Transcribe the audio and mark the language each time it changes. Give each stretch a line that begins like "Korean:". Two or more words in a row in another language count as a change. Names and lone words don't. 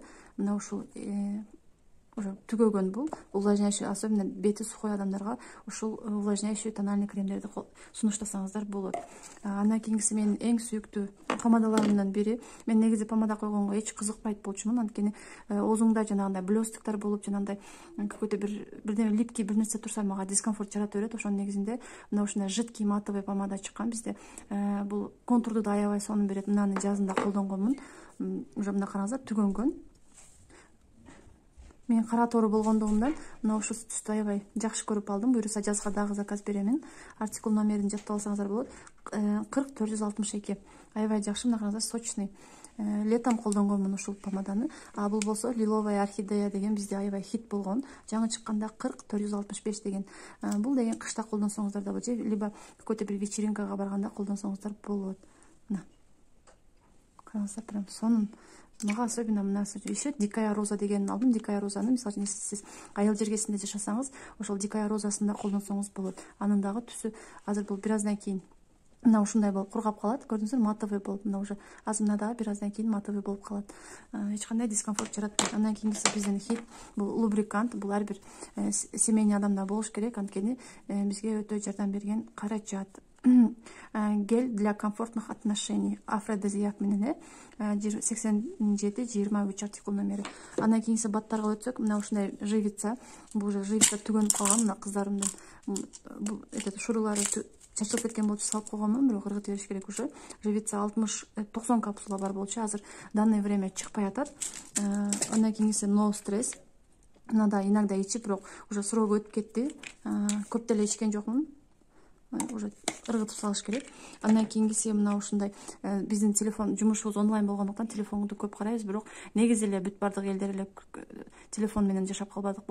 Kyrgyz: Мына ушул уже түгөгөн бул
Russian: увлажняющий, особенно
Kyrgyz: бети сухой адамдарга ушул
Russian: увлажняющий тональный
Kyrgyz: кремдерди сунуштасаңыздар болот. Андан кийинкиси менин эң сүйүктүү помадаларымдын бири. Мен негизи помада койгонго эч кызыкпайт болчумун, анткени оозуңда жанагындай блёстуктар болуп, жанагындай какой-то бирдеме липкий бир нерсе турса мага дискомфорт жарата берет. Ошонун негизинде мына ушундай
Russian: жидкий матовый
Kyrgyz: помада чыккан бизде. Бул контурду да аябай сонун берет. Мынаны жазында колдонгонмун. Уже мына караңыздар, түгөнгөн. Мен кара тору болгондугумдан мына ушул түстү аябай жакшы көрүп алдым. Буюрса жазга дагы заказ беремин. Артикул номерин жаттап алсаңыздар болот. 40462. Аябай жакшы, мына караңыздар, сочный. Летом колдонгонмун ушул помаданы. Бул болсо лиловая орхидея деген бизде аябай хит болгон. Жаңы чыкканда 40465 деген. Бул деген кышта колдонсоңуздар да болот, же
Russian: либо какой-то
Kyrgyz: бир вечеринкага барганда колдонсоңуздар болот. Мына караңыздар, прям сонун. Мага особенно мына еще дикая роза дегенин алдым. Дикая розаны, мисалы үчүн, сиз айыл жергесинде жашасаңыз, ошол дикая розасын да колдонсоңуз болот. Анын дагы түсү азыр бул бир аздан кийин мына ушундай болуп кургап калат. Көрдүңүздөр, матовый болуп, мына уже азыр дагы бир аздан кийин матовый болуп калат. Эч кандай дискомфорт жаратпайт. Андан кийинкиси биздин хит, бул лубрикант. Бул ар бир семейный адамда болуш керек, анткени бизге өтө жардам берген каражат.
Russian: Гель для комфортных отношений,
Kyrgyz: афродизиак менен 87-23 артикул номери. Андан кийинкиси баттарга өтсөк, мына ушундай живица. Бул уже живица түгөнүп калган. Мына кыздарымдын бул шурулары чачылып кеткен болчу, салып койгонмун, бирок ыргытып бериш керек уже. Живица 60-90 капсула бар болчу. Азыр
Russian: данное время
Kyrgyz: чыкпай атат. Андан кийинкиси no stress. Мынада иногда ичип, бирок уже срок өтүп кетти. Көп деле ичкен жокмун. Уже ыргытып салыш керек. Андан кийинкиси мына ушундай биздин телефон, жумушубуз онлайн болгондуктан телефонду көп карайбыз, бирок негизи эле бүт бардык элдер эле телефон менен жашап калбадык.